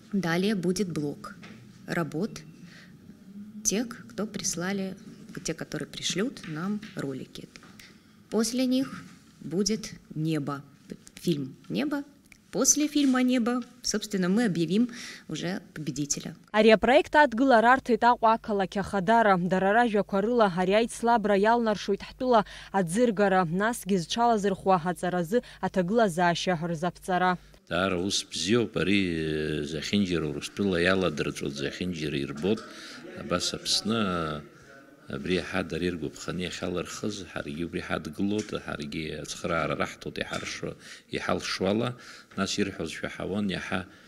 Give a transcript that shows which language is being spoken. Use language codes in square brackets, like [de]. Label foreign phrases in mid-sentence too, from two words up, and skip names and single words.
[ru] Далее будет блок работ тех, кто прислали, те, которые пришлют нам ролики. После них будет «Небо», фильм «Небо». После фильма «Небо», собственно, мы объявим уже победителя. [ab] Ари апроект адгылар арҭеит Аҟәа ақалақь ахадара, дара ражәақәа рыла ари аицлабра иалнаршоит ҳтәыла аӡыргара, насгьы зҽалазырхуа аҵаразы аҭагылазаашьа рзаԥҵара. Даара ус бзиоуп, ари зехьынџьара Урыстәыла иаладырҵәоит, зехьынџьара ирбоит, абас Аԥсны абри ҳадара иргәаԥханы иахьалырхыз, ҳаргьы убри ҳадгылоит, ҳаргьы ацхыраара раҳҭоит иҳалшуала, нас ирҳәозшәа ҳауан, иаҳа